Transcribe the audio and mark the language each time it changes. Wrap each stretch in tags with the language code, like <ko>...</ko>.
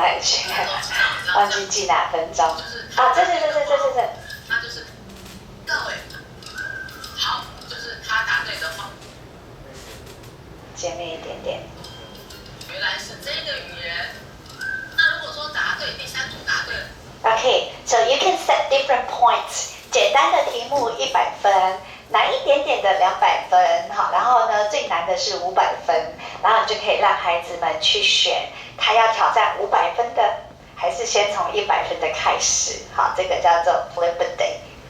<zh>到哪里去？忘记记哪分钟？啊，这。那就是各位，好，就是他答对的话，前面一点点。原来是这个语言。那如果说答对，第三组答对了。</zh> <en>Okay, so you can set different points.</en> <zh>简单的题目100分，难一点点的200分，好，然后呢，最难的是500分，然后你就可以让孩子们去选，他要挑战500分的，还是先从100分的开始，好，这个叫做 Flip Day。</zh>